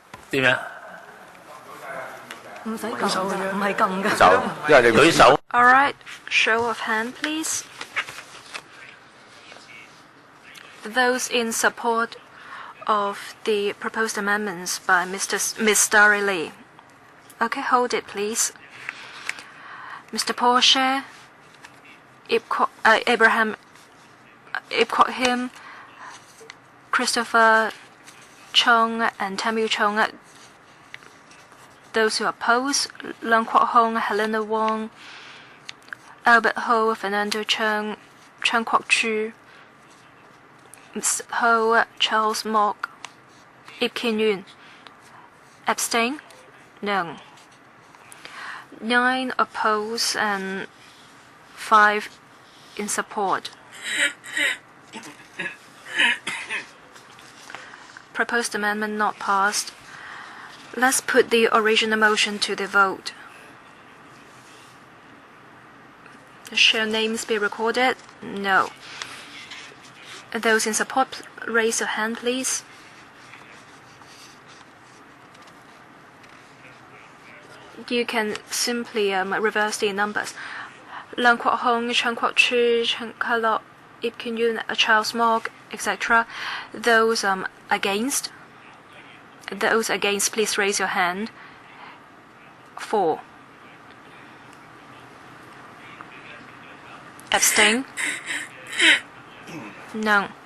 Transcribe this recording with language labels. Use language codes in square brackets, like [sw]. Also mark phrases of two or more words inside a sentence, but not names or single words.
[yue] 點樣？唔使撳嘅，唔係撳嘅。手，因為你舉手。 [en] All right, show of hand, please. Those in support of the proposed amendments by Ms. Starry Lee. Okay, hold it, please. Mr. Porsche, Abraham Ipkohim, Christopher Chung, and Tamil Chung. Those who oppose: Leung Kwok Hong, Helena Wong, Albert Ho, Fernando Chung, Chan Kwok Chu, Ms. Ho, Charles Mok, Ip Kin Yun. Abstain? None. 9 oppose and 5 in support. Proposed amendment not passed. Let's put the original motion to the vote. Shall names be recorded? No. Those in support, raise your hand, please. You can simply reverse the numbers. Leung Kwok Hong, Chan Kwok Chu, Chen Ka-lok, Ip Kin Yun, Charles Mok, etc. Those against? Those against, please raise your hand. 4. Abstain? None.